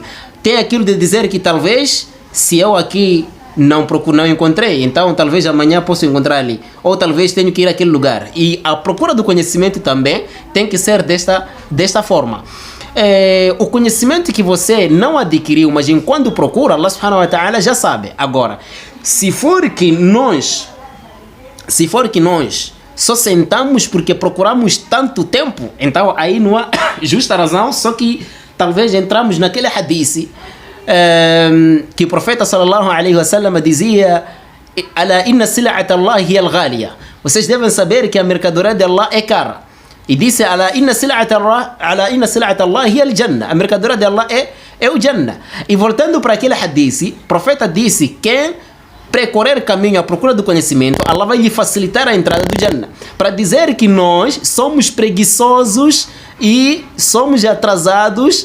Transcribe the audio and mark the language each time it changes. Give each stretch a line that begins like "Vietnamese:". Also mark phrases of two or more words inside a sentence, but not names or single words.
Portuguese: Tem aquilo de dizer que talvez, se eu aqui não encontrei, então talvez amanhã posso encontrar ali. Ou talvez tenho que ir àquele lugar. E a procura do conhecimento também tem que ser desta forma. O conhecimento que você não adquiriu, mas enquanto procura,
Arabic: الله سبحانه وتعالى
Portuguese: já sabe. Agora, se for que nós só sentamos porque procuramos tanto tempo, então aí não há justa razão, só que talvez entramos naquele hadith que o profeta
Arabic: صلى الله عليه وسلم
Portuguese: dizia,
Arabic: ألا إن سلعة الله هي الغالية.
Portuguese: Vocês devem saber que a mercadoria de Allah é cara. E disse,
Arabic: ألا إن سلعة الله هي الجنة.
Portuguese: A mercadoria de Allah é o Jannah. E voltando para aquele hadith, o profeta disse, quem percorrer caminho à procura do conhecimento, Allah vai lhe facilitar a entrada do Jannah. Para dizer que nós somos preguiçosos e somos atrasados.